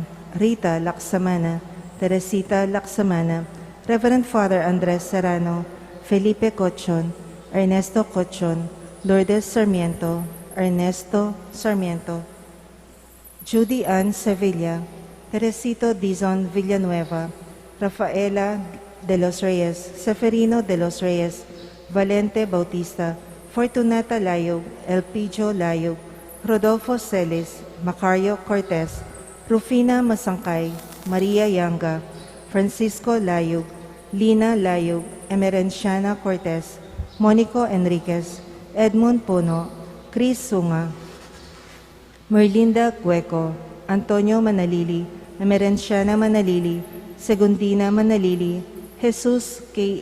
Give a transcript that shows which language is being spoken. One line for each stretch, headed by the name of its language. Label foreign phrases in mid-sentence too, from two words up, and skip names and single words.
English: Rita Laksamana, Teresita Laksamana, Reverend Father Andres Serrano, Felipe Cochon, Ernesto Cochon, Lourdes Sarmiento, Ernesto Sarmiento, Judy Ann Sevilla, Teresito Dizon Villanueva, Rafaela de los Reyes, Seferino de los Reyes, Valente Bautista, Fortunata Layog, Elpidio Layog, Rodolfo Celis, Macario Cortez, Rufina Masangkay, Maria Yanga, Francisco Layog, Lina Layog, Emerenciana Cortez, Monico Enriquez, Edmund Puno, Chris Sunga, Merlinda Gueco, Antonio Manalili, Emerenciana Manalili, Segundina Manalili, Jesus K.